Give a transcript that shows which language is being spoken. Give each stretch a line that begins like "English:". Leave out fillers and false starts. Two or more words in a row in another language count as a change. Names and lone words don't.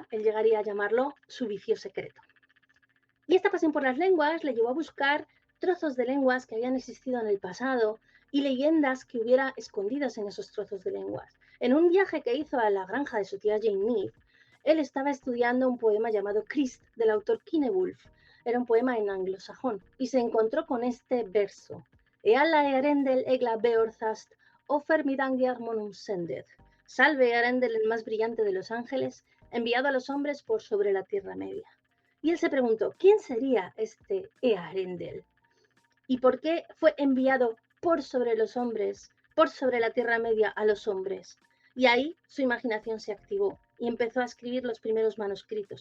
Spanish: Él llegaría a llamarlo su vicio secreto. Y esta pasión por las lenguas le llevó a buscar trozos de lenguas que habían existido en el pasado y leyendas que hubiera escondidas en esos trozos de lenguas. En un viaje que hizo a la granja de su tía Jane Mead, él estaba estudiando un poema llamado Crist, del autor Cynewulf. Era un poema en anglosajón y se encontró con este verso.
Old English: Eala Earendel egla beorthast, ofer midangiar monum sended.
Spanish: Salve Earendel, el más brillante de los ángeles, enviado a los hombres por sobre la Tierra Media. Y él se preguntó, ¿quién sería este Earendel? ¿Y por qué fue enviado por sobre los hombres, por sobre la Tierra Media a los hombres? Y ahí su imaginación se activó y empezó a escribir los primeros manuscritos.